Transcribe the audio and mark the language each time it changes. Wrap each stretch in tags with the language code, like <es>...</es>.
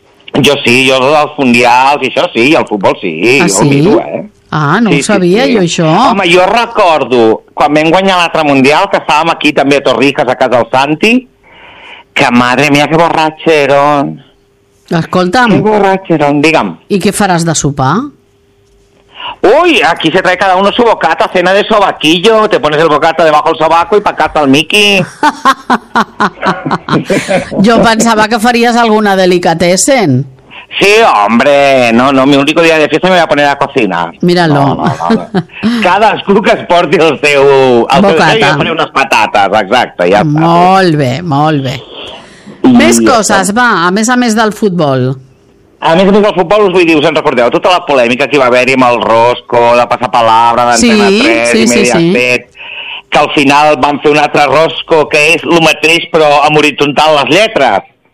<ca>Jo sí, jo dels mundials i això sí, i el futbol sí, ho miro, eh? Ah, no ho sabia jo això. Home, jo recordo quan vam guanyar l'altre mundial, que estàvem aquí també a Torrijas, a casa del Santi, que</ca> <es>madre mía, que borratxeron.</es> <ca>Escolta'm.</ca> <es>Que borratxeron,</es> <ca>digue'm. I què faràs de sopar?</ca> <es>Uy, aquí se trae cada uno su bocata, cena de sobaquillo, te pones el bocata debajo del sobaco y pa' casa el Miki. Yo pensaba que farías alguna delicatessen. Sí, hombre, no, mi único día de fiesta me voy a poner a cocinar. Míralo. No.</es> <ca>Cadascú que es porti el seu... El bocata. Seu, poner unes patates, exacte, ja està. Molt bé, molt bé. Més coses, va, a més del futbol. A més del futbol, us vull dir, us en recordeu tota la polèmica que hi va haver-hi amb el Rosco, de Passapalabra, d'Antena 3, sí, i Mediaset, sí. Que al final van fer un altre Rosco, que és el mateix, però amb horitzontal les lletres.</ca>